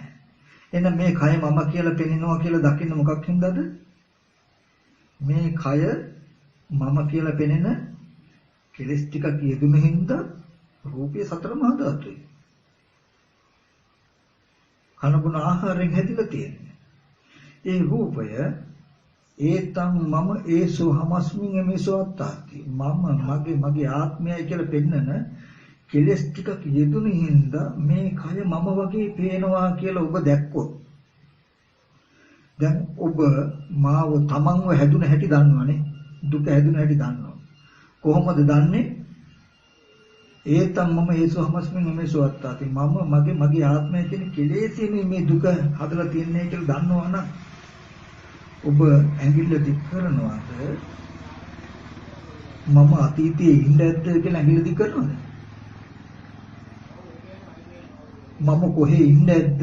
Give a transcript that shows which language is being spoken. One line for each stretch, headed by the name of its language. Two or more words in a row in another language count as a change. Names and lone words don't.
Sinhala: එහෙනම් මේ කය මම කියලා පෙනෙනවා කියලා දකින්න මොකක් හින්දාද? මේ කය මම කියලා පෙනෙන කෙලස් ටිකක් යෙදුන හින්දා රූපය සතර මහා ධාතුයි. කනබුන ආහාරයෙන් හැදිලා තියෙන්නේ. ඒ රූපය
Pali: ඒතම් මම ඒසෝ හමස්මින් එමේසෝ අත්තාති.
Sinhala: මගේ ආත්මයයි කියලා පෙන්නන කෙලස් ටිකක් යෙදුණු හින්දා මේ කය මම වගේ පේනවා කියලා ඔබ දැක්කොත් දැන් ඔබ මාව තමන්ව හැදුන හැටි දන්නවනේ. දුක හැදුන හැටි දන්නවා. කොහොමද දන්නේ?
Pali: ඒතම් මම ඒසෝ හමස්මින් එමේසෝ අත්තාති.
Sinhala: මගේ ආත්මය කියන කෙලෙසින් මේ දුක හදලා තියන්නේ කියලා දන්නවනම් ඔබ ඇඟිල්ල දික් කරනවාද? මම අතීතයේ ඉඳ ඇද්ද කියලා ඇඟිල්ල දික් කරනවද? මම කොහේ ඉඳ ඇද්ද?